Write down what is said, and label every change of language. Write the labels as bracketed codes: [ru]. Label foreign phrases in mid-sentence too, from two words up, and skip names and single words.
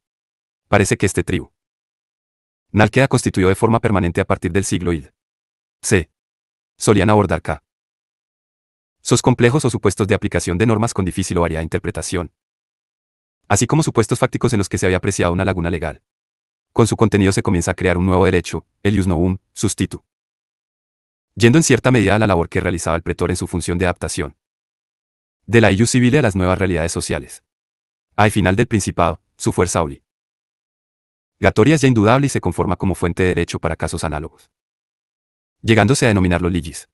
[es] Parece que este tribunal queda constituido de forma permanente a partir del siglo XI. Se solían abordar casos complejos o supuestos de aplicación de normas con difícil o variada interpretación, así como supuestos fácticos en los que se había apreciado una laguna legal. Con su contenido se comienza a crear un nuevo derecho, el [la] ius novum, [es] sustitu, yendo en cierta medida a la labor que realizaba el pretor en su función de adaptación de la [la] ius civile [es] a las nuevas realidades sociales. Al final del Principado, su fuerza obligatoria es ya indudable y se conforma como fuente de derecho para casos análogos, llegándose a denominarlo ligis.